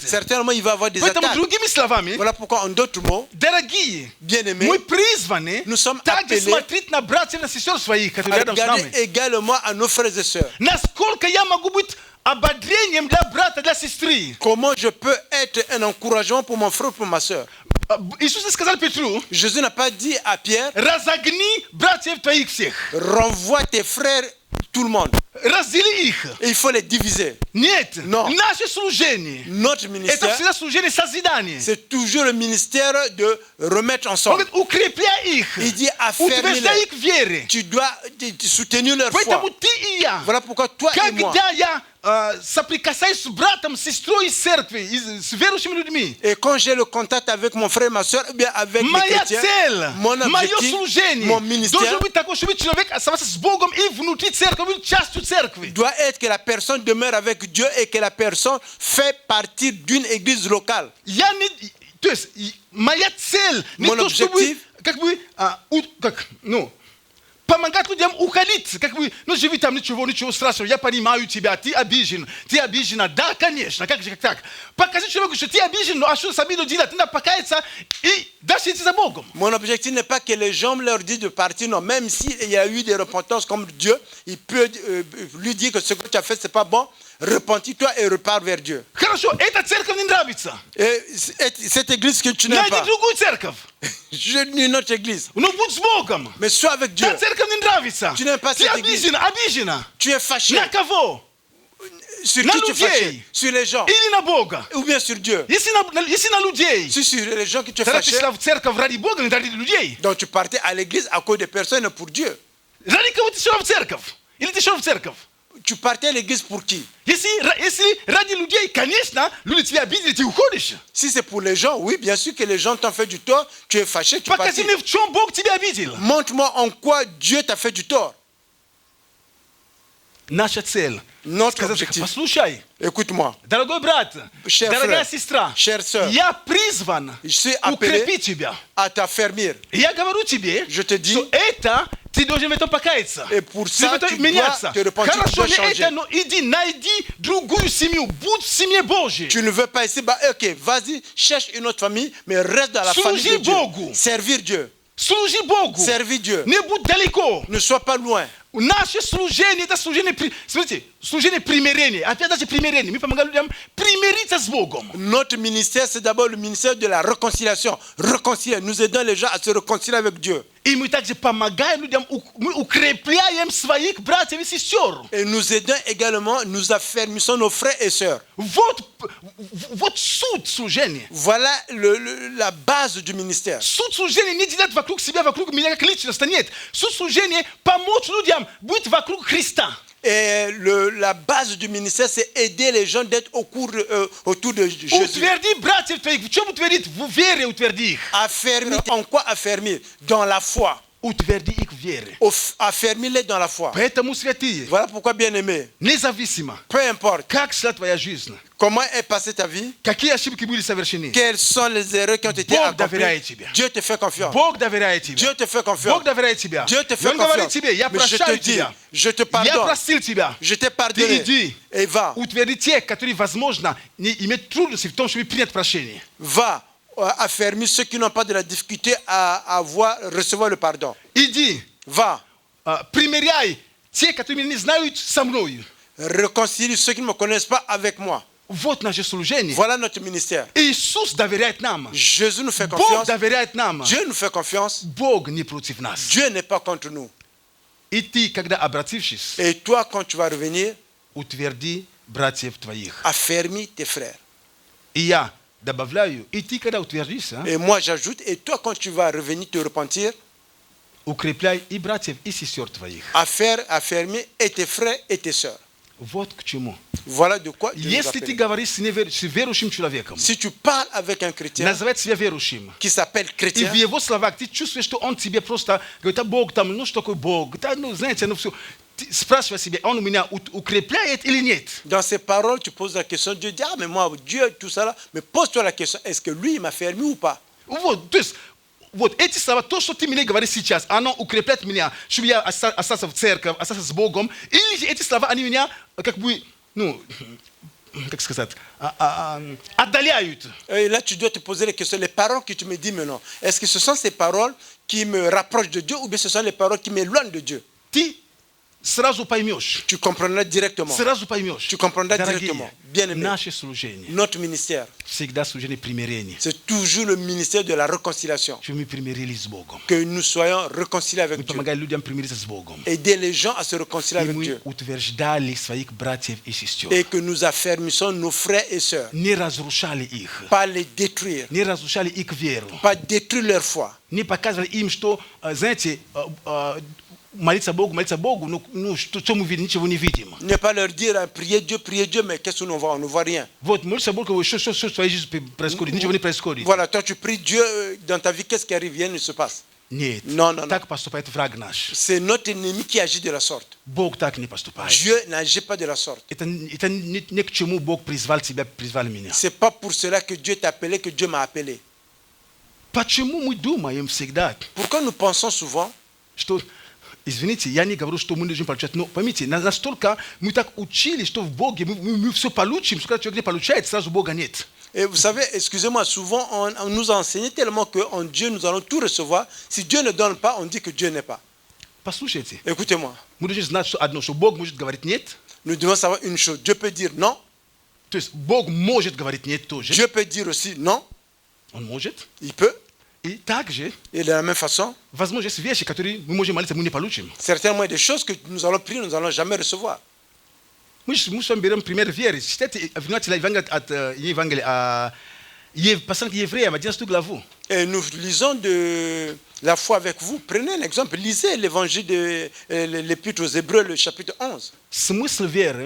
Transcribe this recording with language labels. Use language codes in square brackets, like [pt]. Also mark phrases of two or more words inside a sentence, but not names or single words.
[fr] Certainement, il va y avoir des [ru] Поэтому, [fr] attaques. [ru] другими словами, [fr] Voilà pourquoi, en d'autres mots, [ru] дорогие, [fr] bien-aimés, [ru] мы призваны [fr] nous sommes [ru] также [fr] appelés [ru] смотреть на братьев и на сестер своих, [fr] à [ru] которые рядом с [fr] regarder [ru] нами. [fr] également à nos frères et sœurs. [ru] Насколько я могу быть ободрением для брата, для сестры? [fr] Comment je peux être un encouragement pour mon frère, pour ma sœur? [ru] Иисус сказал Петру: [fr] Jésus n'a pas dit à Pierre, [ru] разогни братьев твоих всех. [fr] renvoie tes frères, tout le monde. [ru] Раздели их. [fr] Et il faut les diviser. [ru] Нет. [fr] Non. [ru] Наше служение. [fr] Notre [ru] Это [fr] ministère, [ru] всегда служение созидания. [fr] c'est toujours le ministère de remettre [ru] Он [fr] ensemble. [ru] говорит, укрепляй их. [fr] Il dit [ru] Утверждай [fr] affermir-les. [ru] их в вере. [fr] Tu dois soutenir leur [ru] Поэтому [fr] foi. [ru] ты и я, [fr] Voilà pourquoi toi et moi. [ru] когда я соприкасаюсь с братом, с сестрой из церкви, с верующими людьми, [fr] Et quand j'ai le contact avec mon frère et ma soeur, bien avec les [ru] моя [fr] chrétiens, [ru] цель, [fr] mon [ru] мое [fr] objectif, [ru] служение [fr] mon ministère [ru] должен быть такой, чтобы человек оставался с Богом и внутри церкви, быть частью церкви. [fr] doit être que la personne demeure avec Dieu et que la personne fait partie d'une église locale. [ru] Я не, то есть моя цель не [fr] Mon [ru] то, чтобы [fr] objectif, [ru] помогать людям уходить, живи там, ничего страшного, я понимаю тебя, ты обижена, да, конечно, как же так? Покажи человеку, что ты обижен, а что с обидой делать? Надо покаяться и дальше идти за Богом. [fr] Mon objectif n'est pas que les gens leur disent de partir, non, même s'il y a eu des repentances comme Dieu, il peut lui dire que ce que tu as fait, c'est pas bon, repentis-toi et repars vers Dieu. [ru] Хорошо, эта церковь не нравится. [fr] Et cette église que tu n'aimes [ru] Найди [fr] pas, [ru] другую церковь, [fr] je dis une autre église, [ru] но будь с Богом. [fr] mais sois avec Dieu. [ru] Та церковь не нравится. [fr] Tu n'aimes pas [ru] Ты [fr] cette église. [ru] обижена. [fr] Tu es fâché. [ru] На кого? [fr] Sur [ru] На [fr] qui tu es fâché? [ru] людей. [fr] Sur les gens. [ru] Или на Бога? [fr] Ou bien sur Dieu. [ru] Если на людей, [fr] Si sur les gens que tu es [ru] тогда ты [fr] fâché, [ru] шла в церковь ради Бога, не ради людей. [fr] donc tu partais à l'église à cause des personnes et pour Dieu. [ru] Ради кого ты шла в церковь? Или ты шел в церковь? [fr] Tu partais à l'église pour qui? [ru] Если ради людей, конечно, люди тебя обидели, ты уходишь. [fr] Si c'est pour les gens, oui, bien sûr que les gens t'ont fait du tort, tu es fâché, tu [ru] Покажи [fr] partais. [ru] мне, в чем Бог тебя обидел. [fr] Montre-moi en quoi Dieu t'a fait du tort. [ru] Наша цель. [fr] Notre [ru] Сказать, [fr] objectif. [ru] послушай, [fr] Écoute-moi, [ru] дорогой брат, [fr] Cher [ru] дорогая [fr] frère, [ru] сестра, [fr] chère sœur, [ru] я призван [fr] je suis appelé [ru] укрепить тебя. [fr] à t'affermir. [ru] И я говорю тебе, [fr] Je te dis, [ru] что это ты должен в этом покаяться. [fr] et pour [ru] Ты в [fr] ça, [ru] этом [fr] tu [ru] меняться. [fr] dois te repentir, tu [ru] Хорошо, [fr] dois [ru] не [fr] changer. [ru] это, но иди, найди другую семью, будь в семье Божьей. [fr] Tu ne veux pas ici, bah, ok, vas-y, cherche une autre famille, mais reste dans la famille de [ru] Служи [fr] Dieu. [ru] Богу. [fr] Servir Dieu. [ru] Служи Богу. [fr] Servir Dieu. [ru] Не будь далеко. [fr] Ne sois pas loin. [ru] Наше служение, это служение, смотрите, служение примирения. Опять даже примирение. Мы помогаем людям примириться с Богом. [fr] Notre ministère, c'est d'abord le ministère de la réconciliation. Réconcilier. Nous aidons les gens à se réconcilier avec Dieu. [ru] И мы также помогаем людям, мы укрепляем своих братьев и сестер. [fr] Et nous aidons également, nous affermissons nos frères et sœurs. [ru] Вот суть служения. [fr] Voilà la base du ministère. [ru] Суть служения не делать вокруг себя, вокруг меня как личности. Нет. Суть служения помочь людям быть вокруг Христа. [fr] Et la base du ministère, c'est aider les gens d'être autour de Jésus. [ru] Утверди братья твои, чем утвердить? Вере утверди. [fr] Affermir. En quoi affermir? Dans la foi. [ru] Утверди их вере. [fr] Affermir-les dans la foi. [ru] Поэтому святые, [fr] Voilà pourquoi, bien-aimé, [ru] независимо, [fr] peu importe [ru] как шла твоя жизнь, [fr] comment est passée ta vie, [ru] какие ошибки были совершены, [fr] quelles sont les erreurs qui ont été [ru] Бог доверяет [fr] accomplies, [ru] тебе. [fr] Dieu te fait confiance. [ru] Бог доверяет тебе. [fr] Dieu te fait confiance. [ru] Бог доверяет тебя. [fr] Dieu te [ru] И [fr] fait [ru] Он говорит [fr] confiance. [ru] тебе, я [fr] Mais je te [ru] прощаю [fr] dis, [ru] тебя. [fr] je te [ru] Я [fr] pardonne. [ru] простил тебя. [fr] Je t'ai [ru] Ты [fr] pardonné. [ru] иди. [fr] Et va. [ru] Утверди тех, которые, возможно, не имеют трудности в том, чтобы принять прощение. [fr] Va affermir ceux qui n'ont pas de la difficulté à recevoir le pardon. [ru] Иди. [fr] Va. [ru] Примиряй те, которые меня не знают, со мною. [fr] Réconcilie ceux qui ne me connaissent pas avec moi. [ru] Вот наше служение. [fr] Voilà notre ministère. [ru] Иисус доверяет нам. [fr] Jésus nous fait [ru] Бог [fr] confiance. [ru] доверяет нам. [fr] Dieu nous fait confiance. [ru] Бог не против нас. [fr] Dieu n'est pas contre nous. [ru] И ты, когда обратившись, [fr] Et toi, quand tu vas revenir, [ru] утверди братьев твоих. [fr] affermis tes frères. [ru] И я добавляю, и ты, когда утвердишься, [fr] Et moi, j'ajoute, et toi, quand tu vas revenir te repentir, [ru] укрепляй и братьев, и сестер твоих. [fr] affermis et tes frères et tes sœurs. [ru] Вот к чему. [fr] Voilà de quoi Dieu nous [ru] Если ты [fr] appelle. [ru] говоришь с верующим человеком, [fr] Si tu parles avec un chrétien [ru] называть себя верующим, [fr] qui s'appelle [ru] и [fr] chrétien, [ru] в его словах ты чувствуешь, что он тебе просто говорит, а Бог там, ну что такое Бог? Да, ну знаете, ну все. Ты спрашивай себя, он меня укрепляет или нет? [fr] dans ses paroles, tu poses la question, Dieu dit, ah mais moi, Dieu, tout ça là, mais pose-toi la question, est-ce que lui, il m'a fermé ou pas? [ru] Вот, то есть, вот эти слова, то, что ты мне говоришь сейчас, оно укрепляет меня, чтобы я остался в церкви, остался с Богом, или эти слова, они меня как бы, ну, как сказать, отдаляют. [fr] Et là, tu dois te poser la question, les paroles que tu me dis maintenant, est-ce que ce sont ces paroles qui me rapprochent de Dieu ou bien ce sont les paroles qui m'éloignent de Dieu? [ru] Ты сразу поймешь. [fr] Tu comprendras directement. [ru] Сразу поймешь. [fr] Tu comprendras [ru] Дорогие, [fr] directement. Bien-aimé. [ru] наше служение [fr] Notre ministère, [ru] всегда служение примирения. [fr] c'est toujours le ministère de la réconciliation. [ru] Чтобы мы примирились с Богом. [fr] Que nous soyons réconciliés avec [ru] Мы [fr] Dieu. [ru] помогаем людям примириться с Богом. [fr] Aider les gens à se réconcilier [ru] И [fr] avec [ru] мы [fr] Dieu. [ru] утверждали своих братьев и сестер. [fr] Et que nous affermissons nos frères et sœurs. [ru] Не разрушали их. [fr] Pas les détruire. [ru] Не разрушали их веру. [fr] Pas détruire leur foi. [ru] Не показывали им, что, знаете, молиться Богу, ну что мы видим, ничего не видим. [fr] Ne pas leur dire, priez Dieu, mais qu'est-ce qu'on voit? On ne voit rien. [ru] Вот, молиться Богу, что в твоей жизни происходит, ничего не происходит. [fr] Voilà, toi tu pries Dieu, dans ta vie, qu'est-ce qui arrive? Rien ne se passe. [ru] Нет, [fr] Non, non, non. [ru] так поступает враг наш. [fr] C'est notre ennemi qui agit de la sorte. [ru] Бог так не поступает. [fr] Dieu n'agit pas de la sorte. [ru] Это не к чему Бог призвал тебя, призвал меня. [fr] C'est pas pour cela que Dieu t'a appelé, que Dieu m'a appelé. [ru] Почему мы думаем всегда, [fr] Pourquoi nous pensons souvent, [ru] что, извините, я не говорю, что мы должны получать, но поймите, настолько мы так учили, что в Боге мы все получим, что когда человек не получает, сразу Бога нет. [fr] et vous savez, excusez-moi, souvent on nous a enseigné tellement qu'en Dieu nous allons tout recevoir. Si Dieu ne donne pas, on dit que Dieu n'est pas. [ru] Послушайте, [fr] Écoutez-moi, [ru] мы должны знать что одно, что Бог может говорить нет, [fr] nous devons savoir une chose. Dieu peut dire non, [ru] то есть Бог может говорить нет тоже, [fr] Dieu peut dire aussi non, [ru] Он может, [fr] il peut. [ru] и также, [fr] Et de la même façon, [ru] возможно, есть вещи, которые мы можем молиться, мы не получим. [fr] certainement il y a des choses que nous allons prier, nous n'allons jamais recevoir. [ru] Мы с вами берем пример веры. Читайте внимательно Евангелие послание к евреям, 11 главу. [fr] Et nous lisons de la foi avec vous. Prenez un exemple, lisez l'évangile de l'Épître aux Hébreux, le chapitre 11. [ru] Смысл веры,